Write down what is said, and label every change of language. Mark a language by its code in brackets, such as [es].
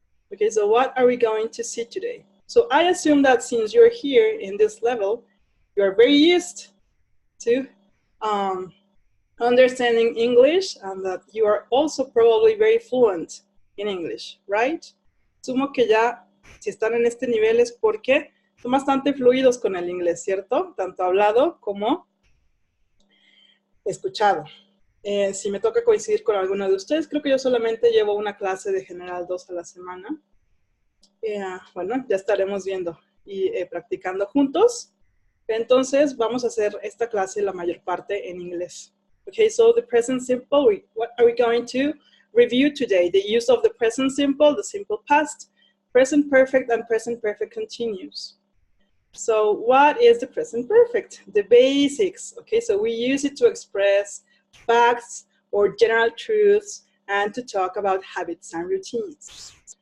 [en] Okay, so what are we going to see today? So I assume that since you're here in this level, you're very used to understanding English and that you are also probably very fluent in English, right? [es] Asumo que ya, si están en este nivel es porque son bastante fluidos con el inglés, ¿cierto? Tanto hablado como escuchado. Si me toca coincidir con alguno de ustedes, creo que yo solamente llevo una clase de General 2 a la semana. Bueno, ya estaremos viendo y practicando juntos. Entonces, vamos a hacer esta clase la mayor parte en inglés. [en] Okay, so the present simple, what are we going to review today? The use of the present simple, the simple past, present perfect, and present perfect continuous. So what is the present perfect? The basics, okay? So we use it to express facts or general truths and to talk about habits and routines.